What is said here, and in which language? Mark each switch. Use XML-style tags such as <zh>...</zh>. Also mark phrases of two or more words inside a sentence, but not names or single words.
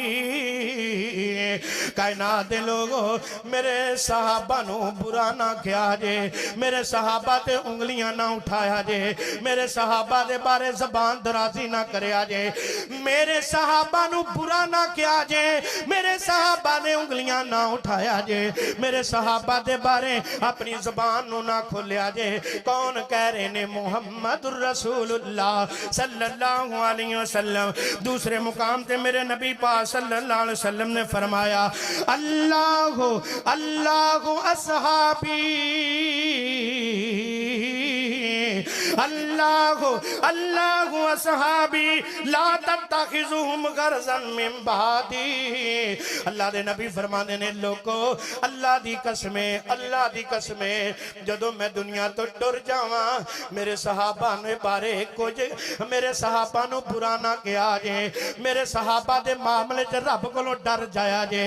<pa>کائنات دے لوکو میرے صحابہ نوں برا نہ کیا جے، میرے صحابہ تے انگلیاں نہ اٹھایا جے، میرے صحابہ دے بارے زبان درازی نہ کریا جے، میرے صحابہ نوں برا نہ کیا جے، میرے صحابہ نے انگلیاں نہ اٹھایا جے، میرے صحابہ دے بارے اپنی زبان نوں نہ کھولیا جے. کون کہہ رہے نے</pa> <ar>محمد رسول الله صلى الله عليه وسلم.</ar> <pa>دوسرے مقام پہ میرے نبی پاک</pa> <ar>صلى الله عليه وسلم</ar> <pa>نے فرمایا</pa> <ar>الله الله أصحابي الله الله أصحابي لا تتخذوهم غرضا من بعدي.</ar> <pa>اللہ دے نبی فرماندے نے لوکو اللہ دی قسمیں اللہ دی قسمیں جدوں میں دنیا توں ٹر جاواں میرے صحابہ نے بارے کجھ میرے صحابہ نوں برا نہ کیا جے، میرے صحابہ دے معاملے چ رب کولوں ڈر جایا جے.</pa>